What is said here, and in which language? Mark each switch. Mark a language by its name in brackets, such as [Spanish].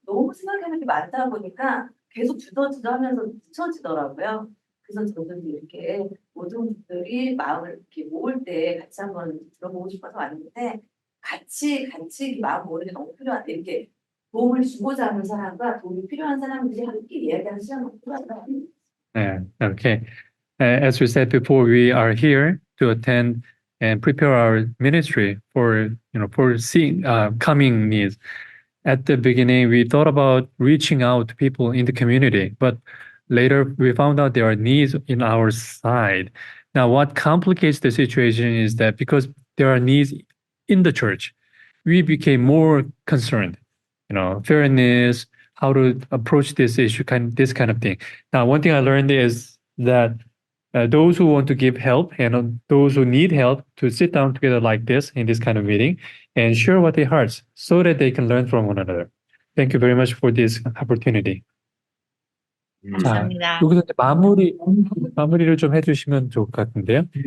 [Korean] 너무 생각하는 게 많다 보니까 계속 주저하면서 늦춰지더라고요. 그래서 저도 이렇게 모든 분들이 마음을 이렇게 모을 때 같이 한번 들어보고 싶어서 왔는데 같이 마음 모으는 게 너무 필요한데 이렇게 도움을 주고자 하는 사람과 도움이 필요한 사람들이 함께 이야기하는 시간이 필요하다. [English] Yeah, okay. As we said before, we are here to attend and prepare our ministry for seeing coming needs. At the beginning, we thought about reaching out to people in the community, but later we found out there are needs in our side. Now, what complicates the situation is that because there are needs in the church, we became more concerned. Fairness, how to approach this issue, this kind of thing. Now, one thing I learned is that those who want to give help and those who need help to sit down together like this in this kind of meeting and share what their hearts so that they can learn from one another. Thank you very much for this opportunity. [Korean] 자, 감사합니다. 여기서 이제 마무리를 좀 해주시면 좋을 것 같은데요.